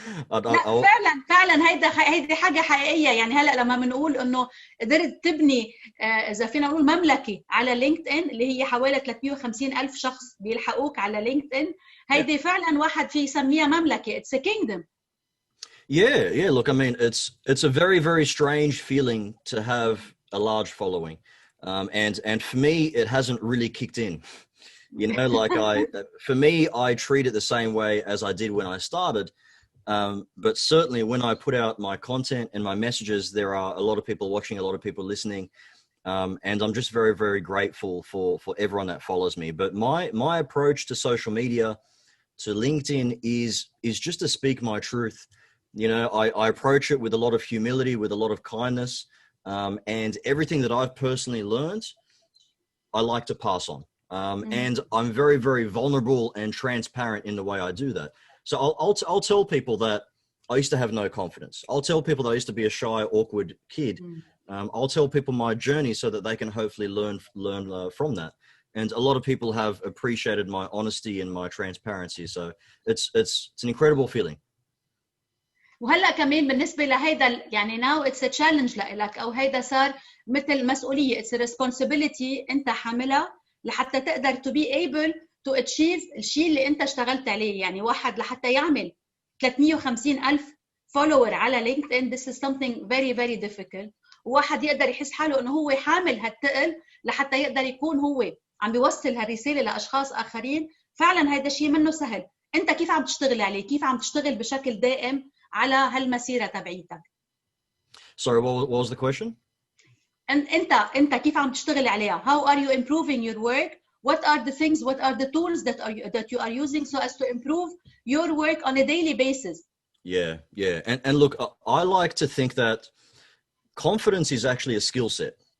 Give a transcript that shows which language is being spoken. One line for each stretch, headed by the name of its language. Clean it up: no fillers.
Arabic: لا فعلا هيدي حاجه حقيقيه. يعني هلا لما بنقول انه قدرت تبني اذا فينا نقول مملكه على لينكد ان اللي هي حوالي 350,000 شخص بيلحقوك على لينكد ان، هيدي فعلا واحد في يسميها مملكه.
English: It's a kingdom. Yeah. Look, I mean, it's a very, very strange feeling to have a large following, and for me, it hasn't really kicked in. You know, like for me, I treat it the same way as I did when I started. But certainly when I put out my content and my messages, there are a lot of people watching, a lot of people listening. And I'm just very, very grateful for everyone that follows me. But my approach to social media, to LinkedIn is just to speak my truth. You know, I approach it with a lot of humility, with a lot of kindness. And everything that I've personally learned, I like to pass on. And I'm very, very vulnerable and transparent in the way I do that. So I'll tell people that I used to have no confidence. I'll tell people that I used to be a shy, awkward kid. I'll tell people my journey so that they can hopefully learn from that. And a lot of people have appreciated my honesty and my transparency. So it's an incredible feeling.
Arabic: وهلا كمان بالنسبه لهيدا يعني
English: now it's a challenge
Arabic: لك، او هيدا صار مثل مسؤوليه.
English: it's a responsibility
Arabic: انت حاملها لحتى تقدر
English: to be able to achieve
Arabic: الشيء اللي انت اشتغلت عليه. يعني واحد لحتى يعمل 350,000 follower على لينكد ان
English: this is something very very difficult.
Arabic: وواحد يقدر يحس حاله انه هو حامل هالثقل لحتى يقدر يكون هو عم بيوصل هالرساله لاشخاص اخرين. فعلا هيدا شيء منه سهل. انت كيف عم تشتغل عليه؟ كيف عم تشتغل بشكل دائم على هالمسيرة تبعيتك.
English: Sorry, what was the question?
Arabic: انت كيف عم تشتغل عليها؟
English: How are you improving your work? What are the things, what are the tools that you are using so as to improve your work on a daily basis? Yeah. And look, I like to think that confidence is actually a skill set.